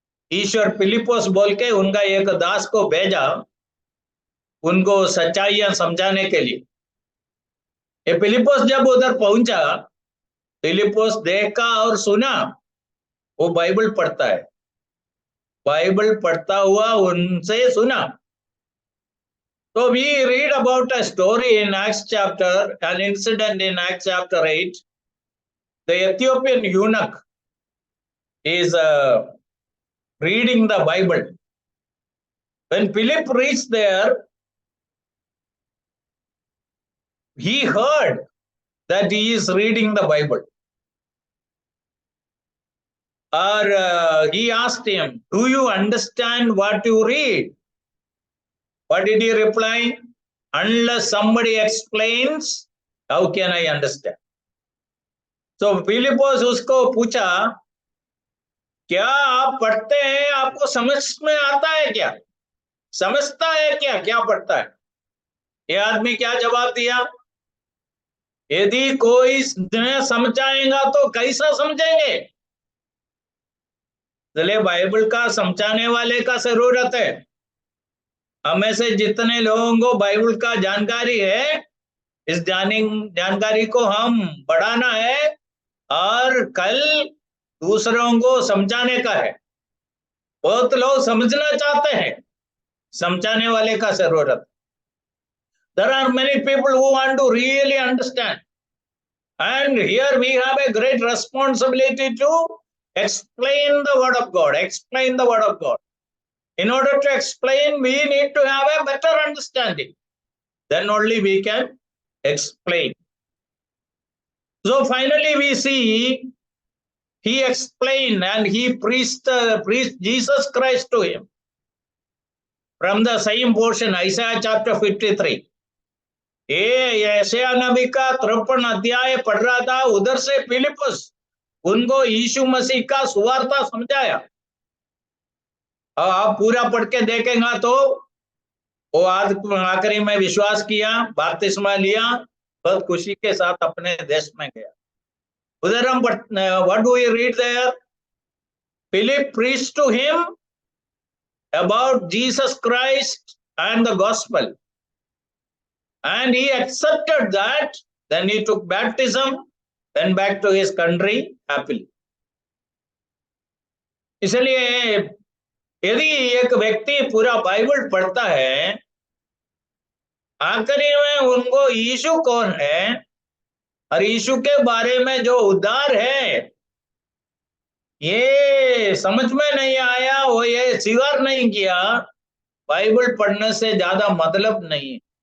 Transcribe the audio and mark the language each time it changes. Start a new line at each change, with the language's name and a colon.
Hindi: ईश्वर फिलिप्पुस बोल के उनका एक दास को भेजा उनको सच्चाइयां समझाने के लिए। ये फिलिप्पुस जब उधर पहुंचा, फिलिप्पुस देखा और सुना, वो बाइबल पढ़ता है, बाइबल पढ़ता हुआ उनसे सुना।
English: So we read about a story in Acts chapter, an incident in Acts chapter 8. The Ethiopian eunuch is reading the Bible. When Philip reached there, he heard that he is reading the Bible. Or he asked him, "Do you understand what you read?" What did he reply? "Unless somebody explains, how can I understand?"
Hindi: So Philippus उसको पूछा, क्या आप पढ़ते हैं, आपको समझ में आता है क्या, समझता है क्या, क्या पढ़ता है? ये आदमी क्या जवाब दिया? यदि कोई न समझाएगा तो कैसा समझेंगे? इसलिए बाइबल का समझाने वाले का जरूरत है। हमें से जितने लोगों को बाइबल का जानकारी है, इस जानकारी को हम बढ़ाना है और कल दूसरों को समझाने का है। बहुत लोग समझना चाहते हैं, समझाने वाले का जरूरत।
English: There are many people who want to really understand, and here we have a great responsibility to explain the word of God. Explain the word of God. In order to explain, we need to have a better understanding. Then only we can explain. So finally we see he explained and he preached Jesus Christ to him. From the same portion, Isaiah chapter 53.
Hindi: ये यशायाह नबी का 53 अध्याय पढ़ रहा था, उधर से फिलिप्पुस उनको यीशु मसीह का सुवार्ता समझाया। आप पूरा पढ़ के देखेंगे तो वो आखिरी में विश्वास किया, बपतिस्मा लिया, बहुत खुशी के साथ अपने देश में गया। उधर हम
English: what do we read there? Philip preached to him about Jesus Christ and the gospel, and he accepted that. Then he took baptism, then back to his country happily.
Hindi: इसलिए यदि एक व्यक्ति पूरा बाइबल पढ़ता है, आखिरी में उनको यीशु कौन है और यीशु के बारे में जो उद्धार है ये समझ में नहीं आया, वो ये स्वीकार नहीं किया, बाइबल पढ़ने से ज्यादा मतलब नहीं है।